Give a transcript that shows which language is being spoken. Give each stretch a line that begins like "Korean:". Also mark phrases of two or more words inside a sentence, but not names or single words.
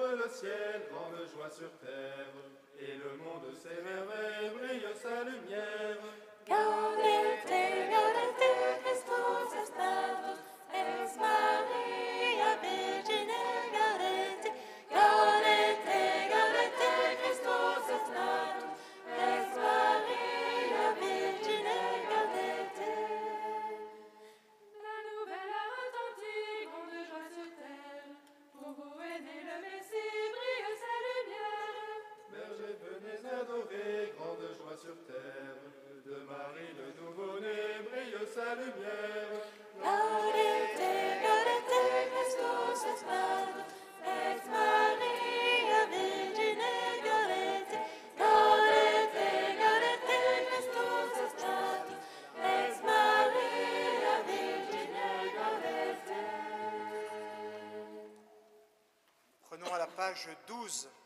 French: ciel, grande joie sur terre, et le monde s'émerveille, brille sa lumière.
Latin: Gaudete, gaudete, Christus est natus, ex Maria Virgine, gaudete, gaudete, gaudete, Christus est natus, ex Maria Virgine, gaudete.
French: La nouvelle a retenti, grande joie sur terre, pour vous est né le Messie, brille sa lumière. Bergers, venez adorer, grande joie sur terre, de Marie le nouveau-né, brille sa lumière.
Latin: Gaudete, gaudete, Christus est natus, ex Maria Virgine, gaudete, gaudete, gaudete, Christus est natus, ex Maria Virgine, gaudete.
French: Prenons à la page 12.